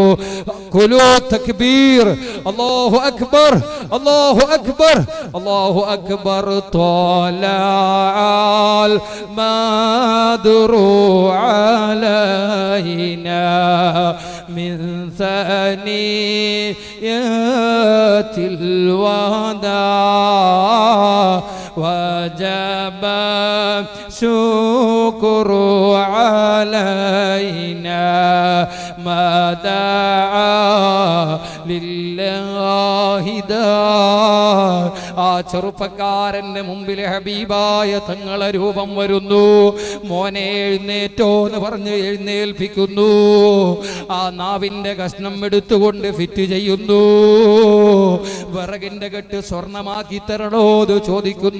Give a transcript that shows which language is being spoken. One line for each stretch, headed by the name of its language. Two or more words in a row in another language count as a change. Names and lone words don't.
Arabic: قولوا تكبير، الله أكبر، الله أكبر، الله أكبر. طلع البدر علينا من ثنيات الوداع وجب شكر علينا ما دعا لله دار.
Malayalam: ആ ചെറുപ്പക്കാരന്റെ മുമ്പിൽ ഹബീബായ തങ്ങളെ രൂപം വരുന്നു. മോനെ എഴുന്നേറ്റോ എന്ന് പറഞ്ഞ് എഴുന്നേൽപ്പിക്കുന്നു. ആ നാവിന്റെ കഷ്ണം എടുത്തുകൊണ്ട് ഫിറ്റ് ചെയ്യുന്നു. വിറകിന്റെ കെട്ട് സ്വർണമാക്കി തരണോ എന്ന് ചോദിക്കുന്നു.